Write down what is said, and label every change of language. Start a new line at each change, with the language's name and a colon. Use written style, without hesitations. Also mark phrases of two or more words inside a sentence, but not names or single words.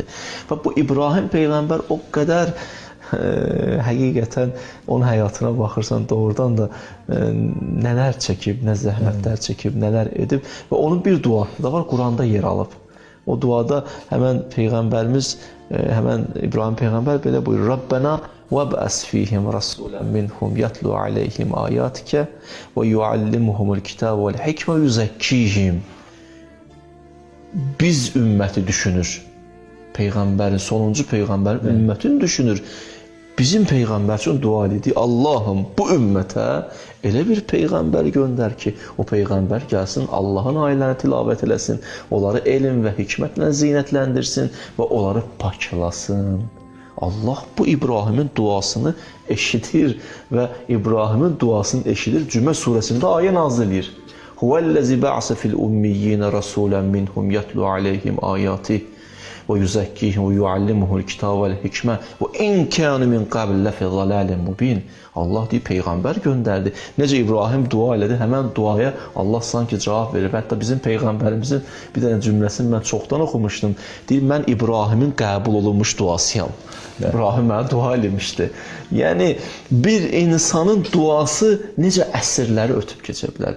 Azerbaijani: Və bu İbrahim Peyğəmbər o qədər həqiqətən onun həyatına baxırsan, doğrudan da nələr çəkib, nə zəhmətlər çəkib, nələr edib və onun bir duası da var, Quranda yer alıb. O duada həmən Peyğəmbərimiz, həmən İbrahim Peyğəmbər belə buyurur,
Arabic: Rabbena وَبْأَسْ فِيهِمْ رَسُولًا مِنْهُمْ يَتْلُوا عَلَيْهِمْ آيَاتِكَ وَيُعَلِّمُهُمُ الْكِتَابَ وَالْحِكْمَ وَيُزَكِّيهِمْ.
Azerbaijani: Biz ümməti düşünür. Peyğəmbərin, sonuncu Peyğəmbərin ümmətini düşünür. Bizim Peyğəmbər üçün dua edir. Allahım, bu ümmətə elə bir Peyğəmbər göndər ki, o Peyğəmbər gəlsin, Allahın ayələrini tilavət eləsin, onları elm və hikmətlə zinətləndirsin və onları paklasın. Allah bu İbrahimin duasını eşidir və İbrahimin duasını eşidir. Cümə surəsində ayə nazil edir.
Arabic: هو الذي بعث في الأميين رسولا منهم يتلو عليهم آياته ويزكيهم ويعلمهم الكتاب والحكمة وإن كانوا من قبل لفي ضلال مبين.
Azerbaijani: Allah deyir, Peyğəmbər göndərdi. Necə İbrahim dua elədi, həmən duaya Allah sanki cavab verir. Hətta bizim Peyğəmbərimizin bir dənə cümləsini mən çoxdan oxumuşdum. Deyir, mən İbrahimin qəbul olunmuş duasıyam. İbrahim mənə dua eləmişdi. Yəni, bir insanın duası necə əsrləri ötüb keçə bilər.